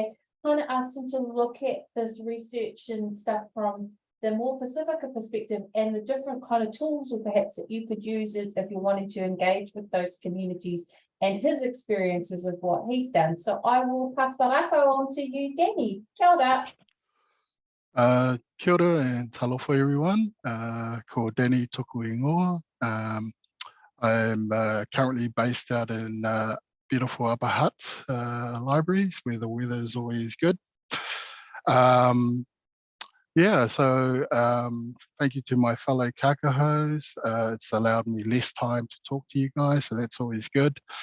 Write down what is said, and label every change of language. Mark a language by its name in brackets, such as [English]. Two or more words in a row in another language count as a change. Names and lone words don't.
[English] I kind of asked him to look at this research and stuff from the more Pacifica perspective and the different kind of tools or perhaps that you could use it if you wanted to engage with those communities and his experiences of what he's done. So I will pass the rako on to you, Danny. [Māori] Kia ora. Kia ora [English] and talofa everyone. [Māori] Ko Danny toku ingoa. [English] I'm currently based out in beautiful Upper Hutt libraries where the weather is always good. Yeah, so thank you to my fellow kākahos. It's allowed me less time to talk to you guys, so that's always good.